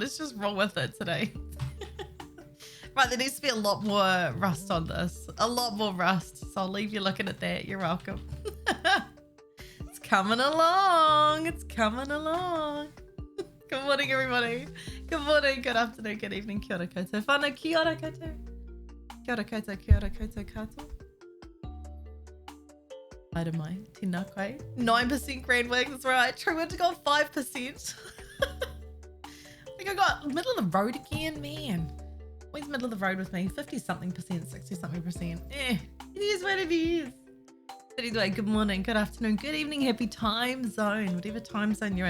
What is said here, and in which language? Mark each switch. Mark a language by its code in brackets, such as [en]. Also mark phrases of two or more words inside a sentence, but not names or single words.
[en] Let's just roll with it today. Right, there needs to be a lot more rust on this. A lot more rust. So I'll leave you looking at that. You're welcome. It's coming along. It's coming along. Good morning, everybody. Good morning, good afternoon, good evening. [mi] Kia ora koutou whānau, kia ora koutou. Kia ora koutou, kia ora koutou katoa. Haere mai, tēnā koe. [en] 9% grand wig, that's right. True Winter got 5%. I think I got middle of the road again, man. Always middle of the road with me. 50 something percent, 60 something percent. It is what it is. But anyway, good morning, good afternoon, good evening, happy time zone, whatever time zone you're in.